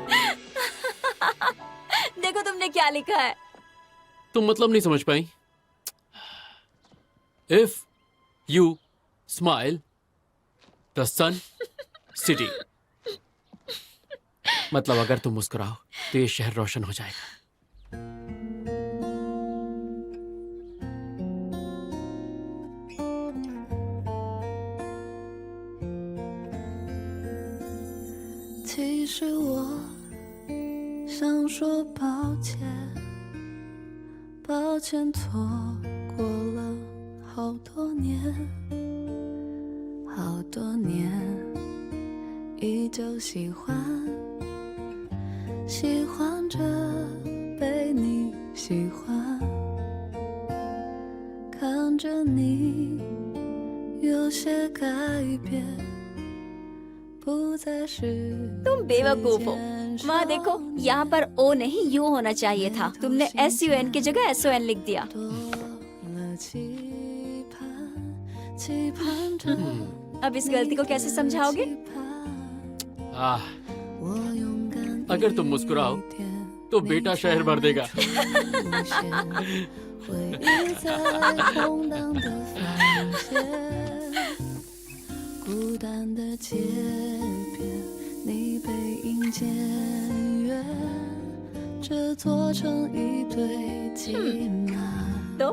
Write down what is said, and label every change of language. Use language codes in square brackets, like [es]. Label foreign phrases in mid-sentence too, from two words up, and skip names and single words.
[hi] देखो तुमने क्या लिखा है। तुम मतलब नहीं समझ पाई। [en] if you smile the sun city, [hi] मतलब अगर तुम मुस्कुराओ तो ये शहर रोशन हो जाएगा। [zh] 其实我想说抱歉，抱歉错过了好多年，好多年，依旧喜欢，喜欢着被你喜欢，看着你有些改变。 [hi] तुम बेवकूफ हो। वहाँ देखो, यहाँ पर ओ नहीं यू होना चाहिए था। तुमने SUN की जगह SON लिख दिया। अब इस गलती को कैसे समझाओगे? अगर तुम मुस्कुराओ तो बेटा शहर भर देगा। [zh] 回忆在空荡的房间，孤单的街边，你背影渐远，这座城一堆骑马 [hi] तो